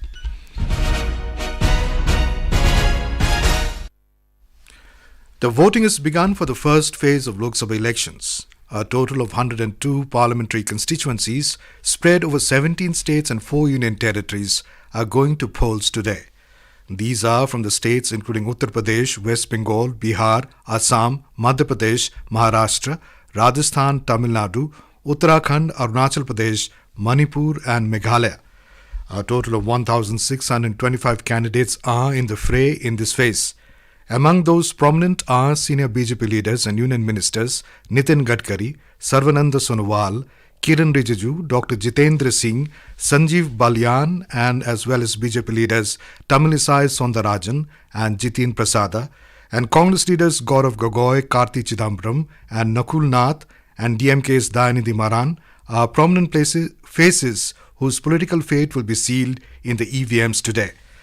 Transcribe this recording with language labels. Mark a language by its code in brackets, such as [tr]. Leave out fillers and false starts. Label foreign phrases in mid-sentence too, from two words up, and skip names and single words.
[en] The voting has begun for the first phase of Lok Sabha elections. A total of 102 parliamentary constituencies spread over 17 states and 4 union territories are going to polls today. These are from the states including Uttar Pradesh, West Bengal, Bihar, Assam, Madhya Pradesh, Maharashtra, Rajasthan, Tamil Nadu, Uttarakhand, Arunachal Pradesh, Manipur and Meghalaya. A total of 1,625 candidates are in the fray in this phase. Among those prominent are senior BJP leaders and union ministers Nitin Gadkari, Sarvananda Sonowal, Kiran Rijiju, Dr. Jitendra Singh, Sanjeev Balyan and as well as BJP leaders Tamilisai Soundarajan and Jitin Prasada and Congress leaders Gaurav Gogoi, Karti Chidambaram and Nakul Nath and DMK's Dayanidhi Maran are prominent faces whose political fate will be sealed in the EVMs today.